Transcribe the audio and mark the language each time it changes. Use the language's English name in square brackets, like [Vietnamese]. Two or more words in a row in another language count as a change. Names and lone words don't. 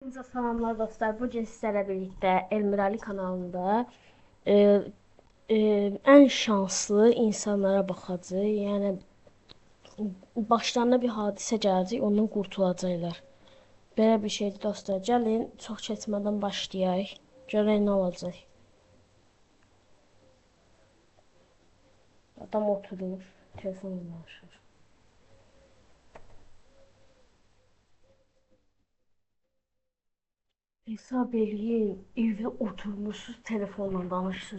[Azerbaijani] Hamınıza salamlar dostlar. [Turkish] Bugün sizlerle birlikte Elmirali kanalında e, e, en şanslı insanlara bakacağız. [Azerbaijani] Yani başlarına bir hadisə gələcək, ondan qurtulacaqlar. Belə bir şeydir dostlar. Gəlin çox keçmədən başlayaq. Görək nə olacaq. Adam oturur, telefonla danışır. Hesab eləyin, evdə oturmuşsuz, telefonla danışırsınız.